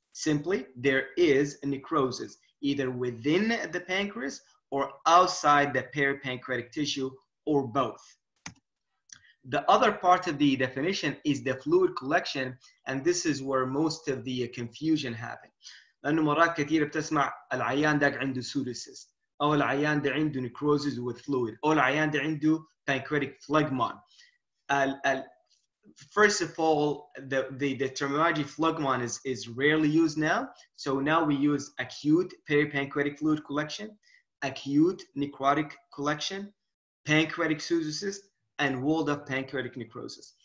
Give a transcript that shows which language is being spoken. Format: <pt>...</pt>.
<en>Simply, there is a necrosis either within the pancreas or outside the peripancreatic tissue, or both. The other part of the definition is the fluid collection, and this is where most of the confusion happens.</en> <ar>لأنه مرات كثيرة بتسمع العيان ده عنده pseudocyst، أو العيان ده عنده</ar> <en>necrosis with fluid،</en> <ar>أو العيان ده عنده</ar> <en>pancreatic phlegmon. First of all, the terminology phlegmon is rarely used now. So now we use acute peripancreatic fluid collection, acute necrotic collection, pancreatic pseudocyst, and walled-up pancreatic necrosis.</en>